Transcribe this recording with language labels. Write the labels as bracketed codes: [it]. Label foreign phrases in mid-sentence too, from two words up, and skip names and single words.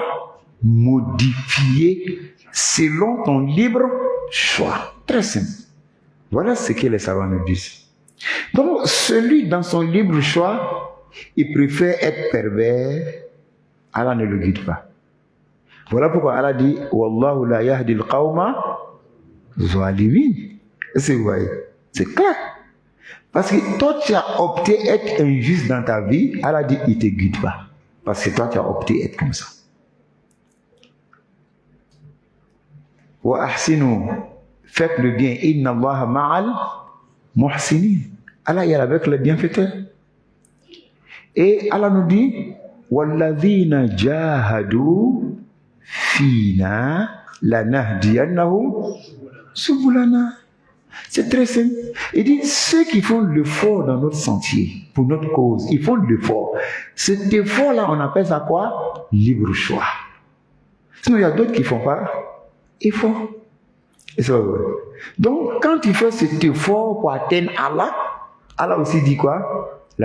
[fr] Modifié selon ton libre choix. Très simple. Voilà ce que les savants nous disent. Donc, celui dans son libre choix, il préfère être pervers, Allah ne le guide pas. Voilà pourquoi Allah dit [ar] والله لا يهدي القوم الظالمين. [fr] Est-ce que vous voyez? C'est clair. Parce que toi, tu as opté être injuste dans ta vie, Allah dit il ne te guide pas. Parce que toi, tu as opté être comme ça. [ar] وأحسنوا, [fr] faites le bien. [ar] إن الله مع المحسنين. [fr] Allah est avec les bienfaiteurs. Et Allah nous dit [ar] والذين جاهدوا فينا لنهدينهم سبلنا. [fr] C'est très simple. Il dit, ceux qui font l'effort dans notre sentier, pour notre cause, ils font l'effort. Cet effort-là, on appelle ça quoi? Libre choix. Sinon, il y a d'autres qui ne font pas effort. Et c'est vrai. Donc, quand tu fais cet effort pour atteindre Allah, Allah aussi dit quoi?